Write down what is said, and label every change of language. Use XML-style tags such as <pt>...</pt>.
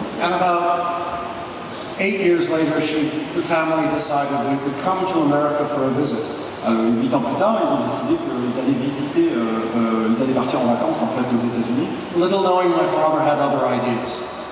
<en>And about 8 years later, the family decided we would come to America for a visit.</en> <fr>8 ans plus tard, ils ont décidé qu'ils allaient visiter, ils allaient partir en vacances en fait aux États-Unis.</fr> <en>Little knowing my father had other ideas.</en>